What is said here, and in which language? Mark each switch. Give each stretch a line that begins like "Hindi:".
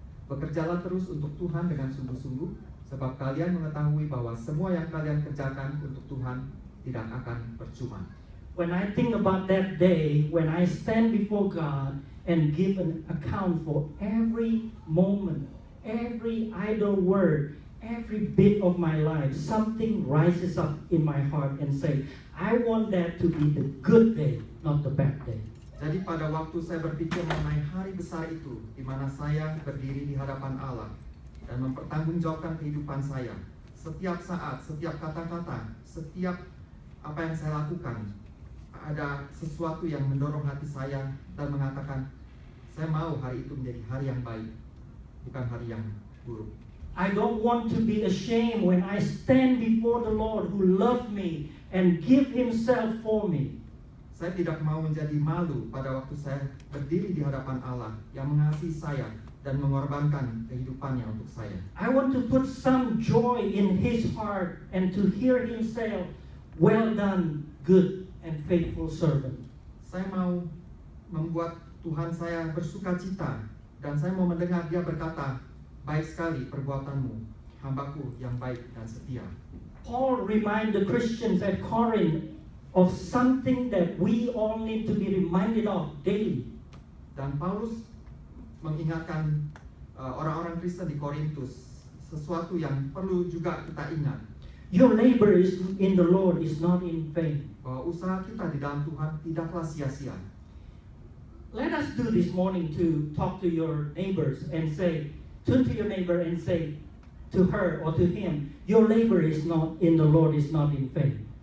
Indonesian: Bekerjalah terus untuk Tuhan dengan sungguh-sungguh, sebab kalian mengetahui bahwa semua yang kalian kerjakan untuk Tuhan tidak akan percuma.
English: When I think about that day, when I stand before God and give an account for every moment, every idle word, every bit of my life, something rises up in my heart and say, I want that to be the good day, not the bad day.
Indonesian: Jadi pada waktu saya berpikir mengenai hari besar itu, di mana saya berdiri di hadapan Allah dan mempertanggungjawabkan kehidupan saya, setiap saat, setiap kata-kata, setiap apa yang saya lakukan, ada sesuatu yang mendorong hati saya dan mengatakan, saya mau hari itu menjadi hari yang baik, bukan hari yang buruk.
English: I don't want to be ashamed when I stand before the Lord who loved me and give himself for me.
Indonesian: Saya tidak mau menjadi malu pada waktu saya berdiri di hadapan Allah yang mengasihi saya dan mengorbankan kehidupannya untuk saya.
English: I want to put some joy in his heart and to hear him say, well done, good and faithful servant.
Indonesian: Saya mau membuat Tuhan saya bersuka cita dan saya mau mendengar dia berkata, baik sekali perbuatanmu, hambaku yang baik dan setia.
English: Paul reminded the Christians at Corinth of something that we all need to be reminded of daily.
Indonesian: Dan Paulus mengingatkan orang-orang Kristen di Korintus sesuatu yang perlu juga kita ingat.
English: Your labor is in the Lord is not in vain.
Indonesian: Bahwa usaha kita di dalam Tuhan tidaklah sia-sia.
English: Let us do this morning to talk to your neighbors and say, turn to your neighbor and say to her or to him, your labor is not in the Lord is not in vain.